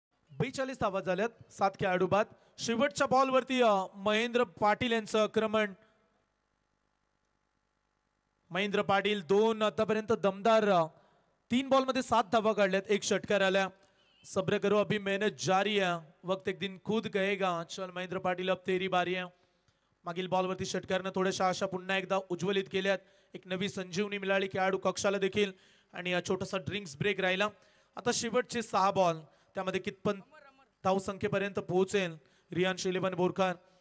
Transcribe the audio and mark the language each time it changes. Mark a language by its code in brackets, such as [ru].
[mr] 42 धावा झाल्यात 7 खेळाडू बाद. शेवटच्या बॉलवरती महेंद्र पाटील यांचं आक्रमण. महेंद्र पाटील 2 आतापर्यंत दमदार 3 बॉल मध्ये 7 धावा काढल्यात, 1 षटकार आल्या. [hi] सब्र करो अभी मेहनत जारी है, वक्त एक दिन खुद गएगा. [mr] चल महेंद्र पाटील [hi] अब तेरी बारी [mr] आहे. मागील बॉलवरती षटकारनं थोड्याशा आशा पुन्हा एकदा उज्ज्वलित केल्यात. एक नवी संजीवनी मिळाली खेळाडू कक्षाला देखील आणि छोटासा ड्रिंक्स ब्रेक राहिला. आता शेवटचे 6 बॉल, त्यामध्ये कितपत धावसंख्येपर्यंत पोहोचेल रियान शिलेबन बोरकर.